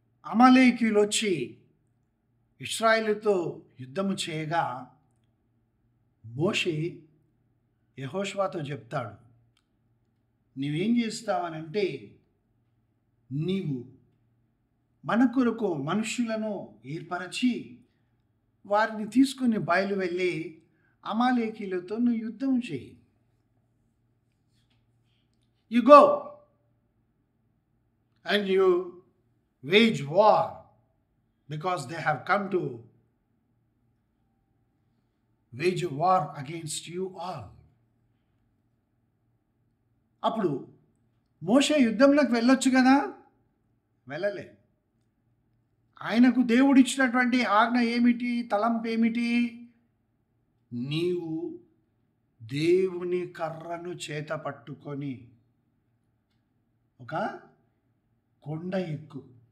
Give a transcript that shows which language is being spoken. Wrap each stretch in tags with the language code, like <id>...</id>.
<te>అమాలేకీయులు వచ్చి ఇశ్రాయేలుతో యుద్ధము చేయగా మోషే యెహోషువతో చెప్తాడు, నీవేం చేస్తావనంటే, నీవు మన కొరకు మనుషులను ఏర్పరచి వారిని తీసుకుని బయలు వెళ్ళి అమాలేకీయులతో నువ్వు యుద్ధం చేయి.</te> <en>You go and you wage war because they have come to wage a war against you all.</en> <te>అప్పుడు మోషే యుద్ధంలోకి వెళ్ళొచ్చు కదా, వెళ్ళలే. ఆయనకు దేవుడిచ్చినటువంటి ఆజ్ఞ ఏమిటి? తలంపు ఏమిటి? నీవు దేవుని కర్రను చేత పట్టుకొని ఒక కొండ ఎక్కు.</te>